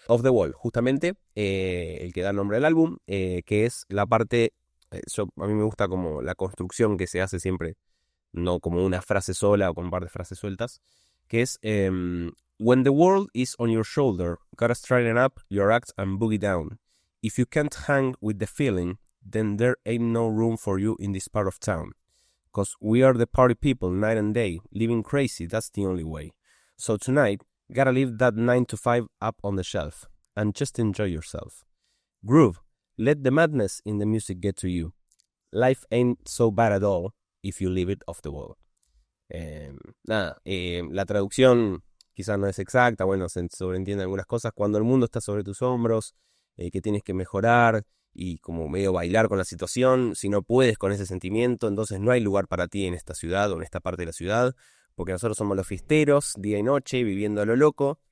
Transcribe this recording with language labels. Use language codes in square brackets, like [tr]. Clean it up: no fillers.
[es] Off the Wall, justamente, el que da nombre al álbum, que es la parte, a mí me gusta como la construcción que se hace siempre, no como una frase sola o con un par de frases sueltas, que es [en] When the world is on your shoulder, gotta straighten up your act and boogie down. If you can't hang with the feeling, then there ain't no room for you in this part of town. 'Cause we are the party people night and day, living crazy, that's the only way. So tonight, gotta leave that 9 to 5 up on the shelf, and just enjoy yourself. Groove, let the madness in the music get to you. Life ain't so bad at all if you leave it off the wall. [es] La traducción quizás no es exacta, bueno, se sobreentiende algunas cosas. Cuando el mundo está sobre tus hombros, que tienes que mejorar y como medio bailar con la situación, si no puedes con ese sentimiento, entonces no hay lugar para ti en esta ciudad o en esta parte de la ciudad, porque nosotros somos los fiesteros, día y noche, viviendo a lo loco.